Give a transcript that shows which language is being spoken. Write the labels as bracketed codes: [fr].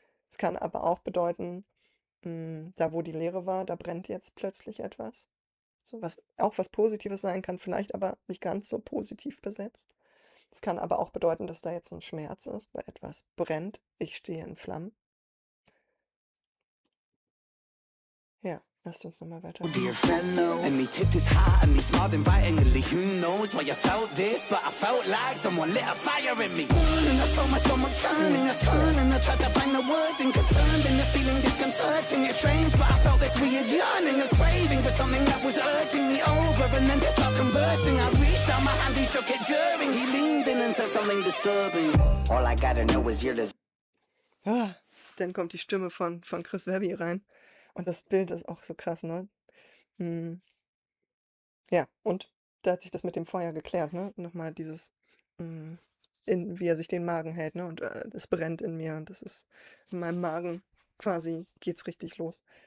[de] Es kann aber auch bedeuten, da wo die Leere war, da brennt jetzt plötzlich etwas. So was auch was Positives sein kann, vielleicht aber nicht ganz so positiv besetzt. Es kann aber auch bedeuten, dass da jetzt 'n Schmerz ist, weil etwas brennt. Ich stehe in Flammen. Ja, lasst uns noch mal weiterhören. [en] dear fellow. And he tipped his hat and he smiled invitingly. Who knows why you felt this, but I felt like someone lit a fire in me. And I felt my stomach turning, I turned and I tried to find the word and concerned and the feeling disconcerting. It's strange, but I felt this weird yearning, a craving for something that was urging me over. And then to start conversing, I reached out my hand, he shook it during. He leaned in and said something disturbing. All I gotta know is you're the [de] Ah, dann kommt die Stimme von Chris Webby rein. Und das Bild ist auch so krass, ne? Hm, ja, und da hat sich das mit dem Feuer geklärt, ne? Noch mal dieses, hm, wie er sich den Magen hält, ne? Und, es brennt in mir und das ist in meinem Magen quasi geht's richtig los.